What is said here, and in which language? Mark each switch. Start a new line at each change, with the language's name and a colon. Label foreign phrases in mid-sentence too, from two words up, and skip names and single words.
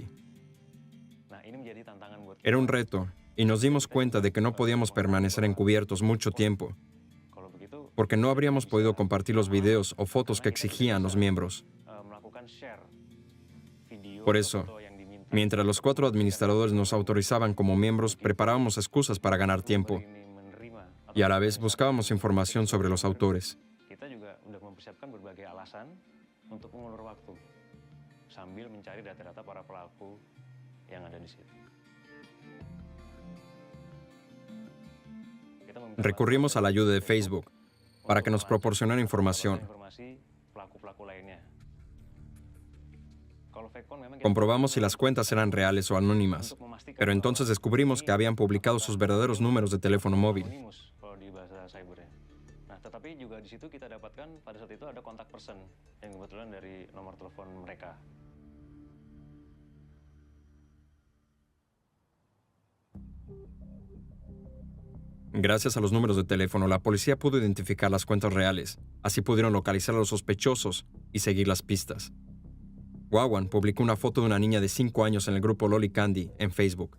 Indonesian: Nah, ini menjadi tantangan buat
Spanish: Era un reto y nos dimos cuenta de que no podíamos permanecer encubiertos mucho tiempo,
Indonesian: kalau begitu
Spanish: porque no habríamos podido compartir los videos o fotos que exigían los miembros.
Indonesian: melakukan share video
Spanish: Por
Indonesian: atau
Spanish: eso,
Indonesian: foto yang diminta.
Spanish: mientras los 4 administradores nos autorizaban como miembros, preparábamos excusas para ganar tiempo
Indonesian: Ini menerima atau
Spanish: y a la vez buscábamos información sobre los autores.
Indonesian: kita juga udah mempersiapkan berbagai alasan untuk mengulur waktu sambil mencari data-data para pelaku yang ada di situ.
Spanish: Recurrimos a la ayuda de Facebook para que nos proporcionara información. Comprobamos si las cuentas eran reales o anónimas, pero entonces descubrimos que habían publicado sus verdaderos números de teléfono móvil.
Indonesian: Tetapi juga di situ kita dapatkan pada saat itu ada kontak person yang kebetulan dari nomor telepon mereka.
Spanish: Gracias a los números de teléfono, la policía pudo identificar las cuentas reales. Así pudieron localizar a los sospechosos y seguir las pistas. Wawan publicó una foto de una niña de 5 años en el grupo Loli Candy en Facebook.